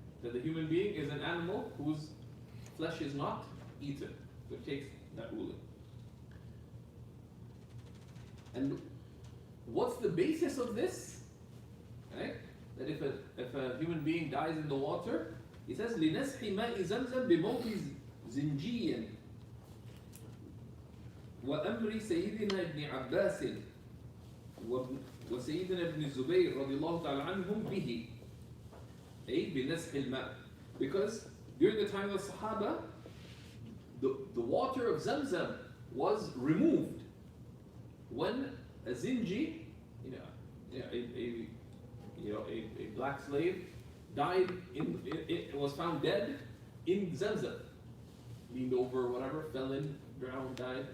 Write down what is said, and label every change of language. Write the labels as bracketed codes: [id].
[en] That the human being is an animal whose flesh is not eaten. So it takes that ruling. And what's the basis of this? Right? That if a human being dies in the water, he says [ar] لنسح ماء زمزم بموت زنجي وأمر سيدنا ابن عباس وسيدنا ابن الزبير رضي الله تعالى عنهم به, أي بنسح الماء. [en] Because during the time of the Sahaba, the water of Zamzam was removed when a zinji, a black slave, died it was found dead in Zamzam, leaned over, whatever, fell in, drowned, died.